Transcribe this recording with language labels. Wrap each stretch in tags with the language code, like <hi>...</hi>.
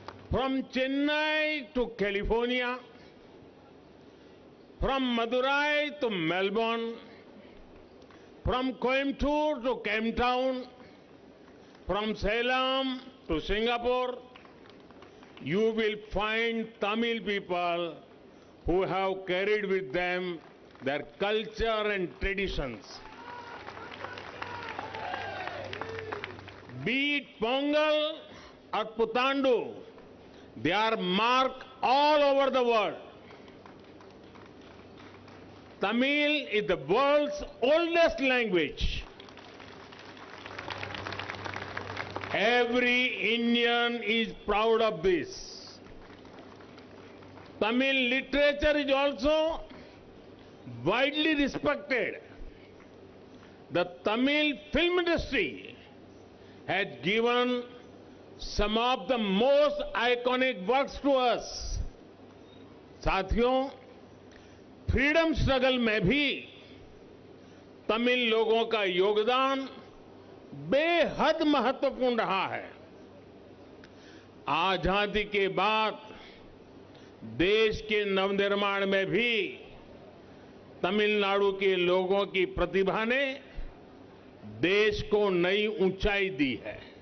<en>From Chennai to California, from Madurai to Melbourne, from Coimbatore to Cape Town, from Salem to Singapore, you will find Tamil people who have carried with them their culture and traditions. Be it Pongal or Putandu, they are marked all over the world. Tamil is the world's oldest language. Every Indian is proud of this. Tamil literature is also widely respected. The Tamil film industry has given some of the most iconic works to us.</en> <hi>साथियों,</hi> <en>freedom struggle</en> <hi>में भी तमिल लोगों का योगदान बेहद महत्वपूर्ण रहा है। आजादी के बाद देश के नवनिर्माण में भी तमिलनाडु के लोगों की प्रतिभा ने देश को नई ऊंचाई दी है।</hi>